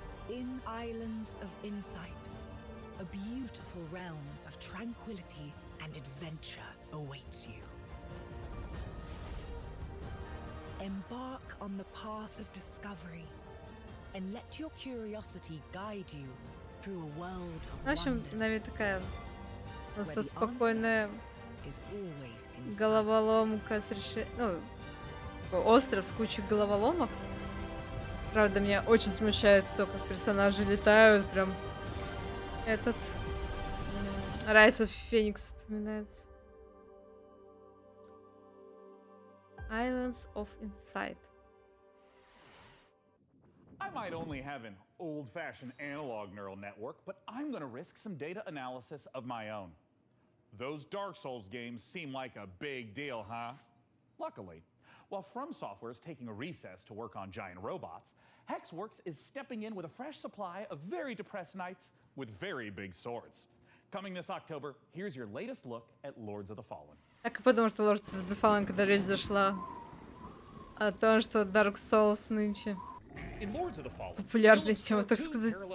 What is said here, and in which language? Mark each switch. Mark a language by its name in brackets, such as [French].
[English] In Islands of Insight, a beautiful realm of tranquility and adventure awaits you. Embark on the path of discovery. And let your curiosity guide you through a world of [Russian] В общем, нами такая просто спокойная головоломка с решением. Ну, остров с кучей головоломок. Правда, меня очень смущает то, как персонажи летают. Прям этот Rise of Phoenix вспоминается. [English] Islands of Insight. I might only have an old-fashioned analog neural network, but I'm going to risk some data analysis of my own. Those Dark Souls games seem like a big deal, huh? Luckily, while From Software is taking a recess to work on giant robots, Hexworks is stepping in with a fresh supply of very depressed knights with very big swords. Coming this October, here's your latest look at Lords of the Fallen. [Russian] Так и потому что Lords of the Fallen, когда речь зашла о том, что Dark Souls нынче популярная тема, так сказать.